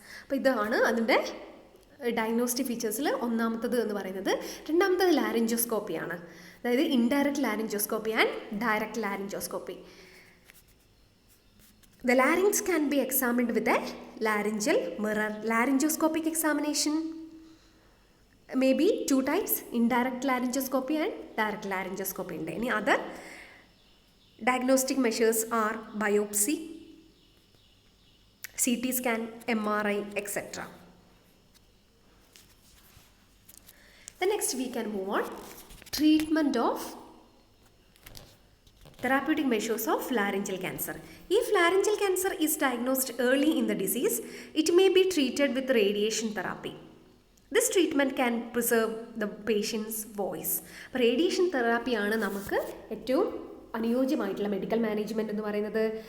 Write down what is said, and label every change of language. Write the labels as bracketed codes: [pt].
[ml] അപ്പോൾ ഇതാണ് അതിൻ്റെ ഡയഗ്നോസ്റ്റിക് ഫീച്ചേഴ്സിൽ ഒന്നാമത്തത് എന്ന് പറയുന്നത്. രണ്ടാമത്തത് ലാരിഞ്ചോസ്കോപ്പിയാണ്, അതായത് [en] Indirect laryngoscopy and direct laryngoscopy. The larynx can be examined with a laryngeal mirror. Laryngoscopic examination may be two types, indirect laryngoscopy and direct laryngoscopy. Any other diagnostic measures are biopsy, CT scan, MRI, etc. The next we can move on treatment of therapeutic measures of laryngeal cancer. If laryngeal cancer is diagnosed early in the disease, it may be treated with radiation therapy. This treatment can preserve the patient's voice. [ml] അപ്പോൾ radiation തെറാപ്പിയാണ് നമുക്ക് ഏറ്റവും അനുയോജ്യമായിട്ടുള്ള medical management എന്ന് പറയുന്നത്.